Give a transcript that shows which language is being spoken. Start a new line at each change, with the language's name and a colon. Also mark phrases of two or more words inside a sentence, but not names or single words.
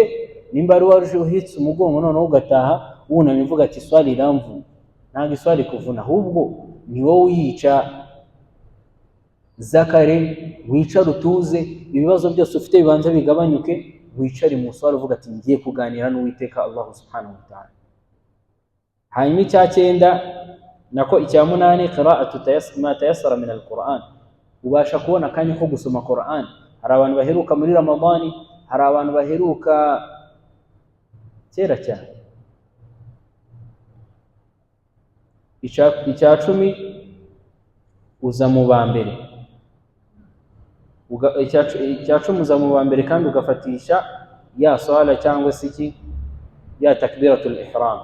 Kinyarwanda: Nimba ari waruje uhitse umugongo noneho ugataha wunamye uvuga ati iswala iramvu, ntabwo iswala ikuvuna, ahubwo ni wowe uyica. Zakare wicare utuze, ibibazo byose ufite bibanza bigabanyuke, wicare mu swala uvuga ati ngiye kuganira n'Uwiteka Allah
Arabic: سبحانه وتعالى.
Kinyarwanda: Hanyuma icya cyenda nako icya munani,
Arabic: قراءة ما تيسر من القرآن,
Kinyarwanda: ubasha kubona akanya ko gusoma Qur'an. Hari abantu baheruka muri Ramadani, hari abantu baheruka kera cyane. Icya cumi, uza mu ba mbere, icya cumi uza mu ba mbere kandi ugafatisha ya swala cyangwa se iki ya
Arabic: تكبيرة الإحرام.